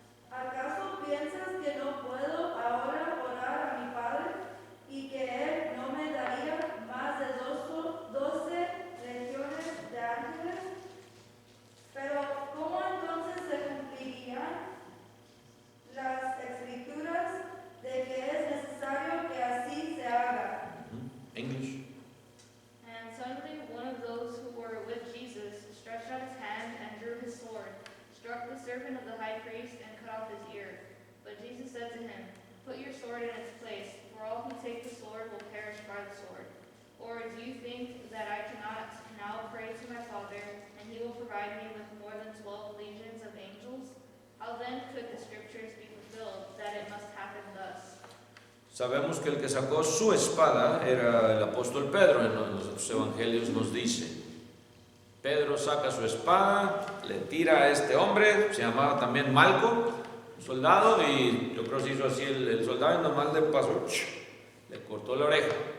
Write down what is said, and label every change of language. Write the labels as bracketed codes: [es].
[es] ¿Acaso piensas que no puedo ahora orar a mi Padre y que Él no me daría más de 12 legiones de ángeles? Pero ¿cómo entonces se cumplirían las escrituras de que es necesario que así se haga? [en] English. And suddenly one of those who were with Jesus stretched out his hand and drew his sword, struck the servant of the high priest, and cut off his ear. But Jesus said to him, put your sword in its place, for all who take the sword will perish by the sword. Or do you think that I cannot now pray to my Father, and He will provide me with more than 12 legions of angels? How then could the scriptures be fulfilled, that it must happen thus? [es] Sabemos que el que sacó su espada era el apóstol Pedro. En los otros evangelios nos dice: Pedro saca su espada, le tira a este hombre, se llamaba también Malco, un soldado, y yo creo que se hizo así el soldado, y nomás le pasó, le cortó la oreja.